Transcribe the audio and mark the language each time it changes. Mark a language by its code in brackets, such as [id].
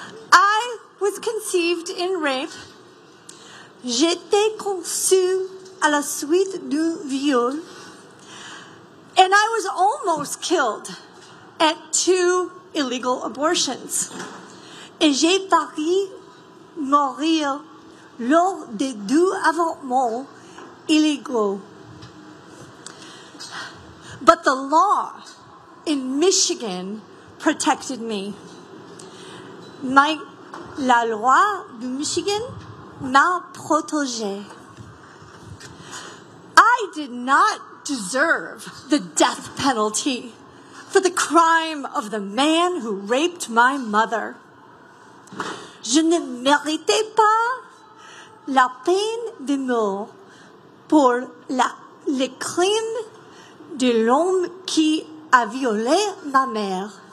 [en] I was conceived in rape. [fr] J'étais conçue à la suite du viol. [en] And I was almost killed at 2 illegal abortions. [fr] Et j'ai failli mourir lors des 2 avortements illégaux. [en] But the law in Michigan protected me. [fr] La loi de Michigan m'a protégée. [en] I did not deserve the death penalty for the crime of the man who raped my mother. [fr] Je ne méritais pas la peine de mort pour le crime de l'homme qui a violé ma mère.